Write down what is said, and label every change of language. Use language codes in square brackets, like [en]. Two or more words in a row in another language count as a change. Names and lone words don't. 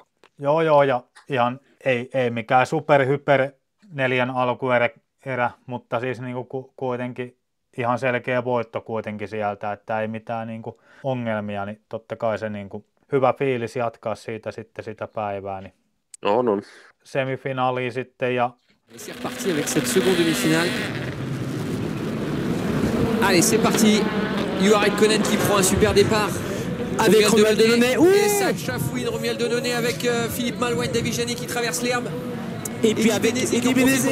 [fi] Joo, ja ihan ei mikään superhyper 4 alkuerä, mutta siis niinku kuitenkin ihan selkeä voitto kuitenkin sieltä, että ei mitään niinku ongelmia, niin totta kai se niinku hyvä fiilis jatkaa siitä sitten sitä päivää. Niin on. Semifinaaliin sitten ja [fr] c'est reparti avec cette seconde demi-finale. Allez, c'est parti. Juha Ridkonen qui prend un super départ. Avec Romuald Delaunay. Et ça chafouine Romuald Delaunay avec Philippe Malouin, David Janet qui traverse l'herbe. Et puis avec Eddie Benezet